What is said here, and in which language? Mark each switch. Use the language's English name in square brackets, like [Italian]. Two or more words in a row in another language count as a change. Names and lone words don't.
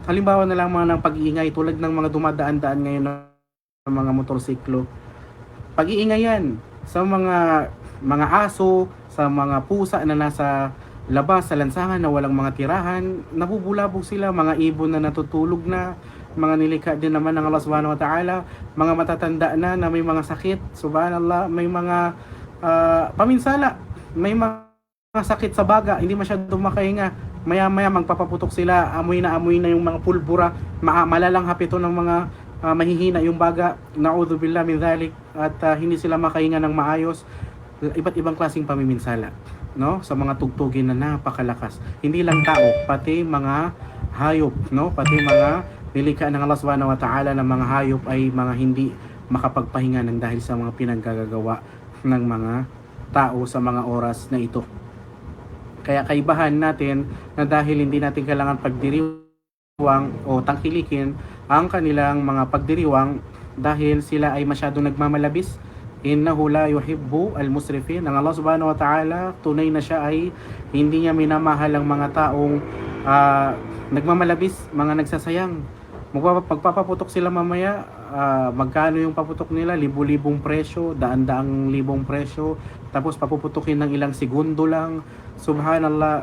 [Filipino] Halimbawa na lang mga ng pag-iingay tulad ng mga dumadaan-daan ngayon ng mga motorsiklo. Pag-iingay yan sa mga aso, sa mga pusa na nasa labas sa lansangan na walang mga tirahan, nabubulabog sila, mga ibon na natutulog na, mga nilikha din naman ng Allah [Arabic] سبحانه وتعالى, [Filipino] mga matatanda na may mga sakit, subhanallah, may mga paminsala, may mga sakit sa baga, hindi masyadong makahinga. Maya-maya magpapaputok sila, amoy na yung mga pulbura, malalang hapito ng mga mahihina yung baga, [Arabic] نعوذ بالله من ذلك, [Filipino] at hindi sila makahinga ng maayos. Iba't ibang klaseng pamiminsala, no? Sa mga tugtugin na napakalakas. Hindi lang tao, pati mga hayop, no? Pati mga nilikha ng Allah [Arabic] سبحانه وتعالى [Filipino] na mga hayop ay mga hindi makapagpahinga ng dahil sa mga pinaggagawa ng mga tao sa mga oras na ito. Kaya kaibahan natin na dahil hindi natin kailangan pagdiriwang o tangkilikin ang kanilang mga pagdiriwang dahil sila ay masyadong nagmamalabis. [Arabic] إنه لا يحب المسرفين. [Filipino] Ang Allah [Arabic] سبحانه وتعالى, [Filipino] tunay na siya ay hindi niya minamahal ang mga taong nagmamalabis, mga nagsasayang. Magpapaputok sila mamaya, magkano yung paputok nila? Libu-libong presyo, daan-daang libong presyo, tapos papuputukin ng ilang segundo lang, subhanallah.